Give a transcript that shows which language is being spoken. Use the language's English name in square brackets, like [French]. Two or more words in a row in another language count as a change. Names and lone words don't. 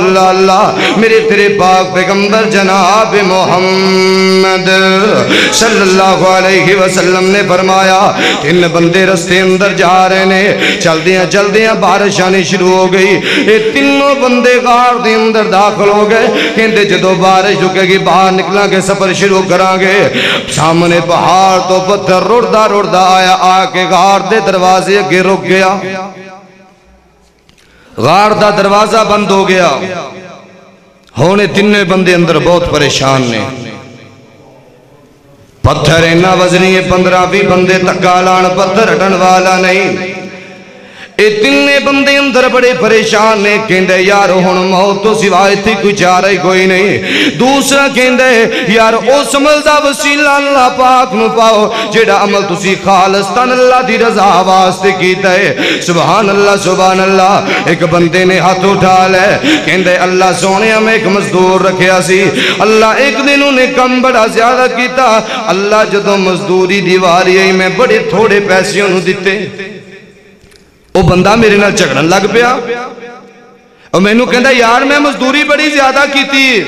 [Punjabi] اللہ اللہ میرے تیرے پاک پیغمبر جناب محمد [Arabic] صلی اللہ علیہ وسلم [Punjabi] نے فرمایا تین بندے رستے اندر جا رہے نے چل دیاں بارش آنی شروع ہو گئی یہ تینوں بندے غار دے اندر داخل ہو گئے کہندے جدو بارش رکے گی باہر نکلاں گے سفر شروع کران گے سامنے پہاڑ تو پتھر رڑدا آیا آ کے غار دے دروازے اگے رک گیا غار دا دروازہ بند ہو گیا ہونے تینے بندے اندر بہت پریشان نے پتھر اینا وزنی ہے 15-20 بندے تکا لان پتھر ہٹن والا نہیں اے تینے بندے اندر بڑے پریشان نے کہندے یار ہن موت تو سوائے تھی کوئی چارہ ہی کوئی نہیں دوسرا کہندے یار اس عمل دا وسیلہ اللہ پاک نو پاؤ جیڑا عمل تسی خالصتاً اللہ دی رضا واسطے کیتا ہے [Arabic] سبحان اللہ [Punjabi] ایک بندے نے ہاتھ اٹھا لے کہندے اللہ سونے ہمیں ایک مزدور رکھیا سی اللہ ایک دن انہیں کم بڑا زیادہ کیتا اللہ جدو مزدوری دیواری ہے میں بڑے تھوڑے پیسے انہوں دیتے وہ بندہ میرے نال جھگڑن لگ پیا اور میں نو کہندا یار میں مزدوری بڑی زیادہ کی تھی